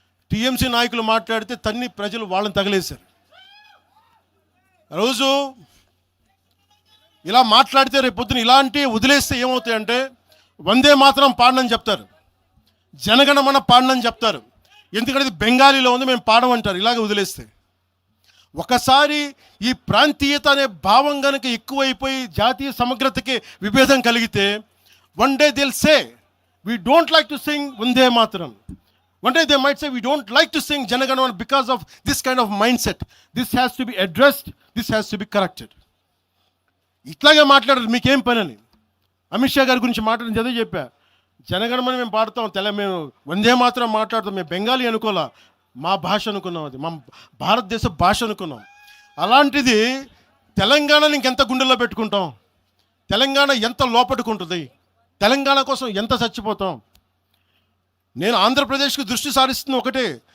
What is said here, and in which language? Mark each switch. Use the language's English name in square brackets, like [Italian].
[Telugu] TMC నాయకులు మాట్లాడితే ప్రజలు వాళ్ళని తగిలేశారు. రోజు ఇలా మాట్లాడితే రేపు పొద్దున ఇలాంటి వదిలేస్తే ఏమవుతాయంటే, వందే మాత్రం పాడనని చెప్తారు, జనగణమన పాడనని చెప్తారు. ఎందుకంటే ఇది బెంగాలీలో ఉంది, మేము పాడమంటారు. ఇలాగే వదిలేస్తే ఒకసారి ఈ ప్రాంతీయత అనే భావం కనుక ఎక్కువైపోయి జాతీయ సమగ్రతకి విభేదం కలిగితే, one day Dil say [English] we don't like to sing Vande Mataram. One day they might say we don't like to sing Janaganamana because of this kind of mindset. This has to be addressed, this has to be corrected. [Telugu] ఇట్లాగే మాట్లాడారు, మీకేం పని అని. అమిత్ షా గారి గురించి మాట్లాడిన చదివి చెప్పా, జనగణమన మేము పాడతాం, మేము వందే మాత్రం మాట్లాడతాం, మేము బెంగాలీ అనుకోలే, మా భాష అనుకున్నాం, అది మా భారతదేశ భాష అనుకున్నాం. అలాంటిది తెలంగాణని ఇంకెంత గుండెల్లో పెట్టుకుంటాం, తెలంగాణ ఎంత లోపట్టుకుంటుంది, తెలంగాణ కోసం ఎంత చచ్చిపోతాం. నేను ఆంధ్రప్రదేశ్కి దృష్టి సారిస్తుంది ఒకటే,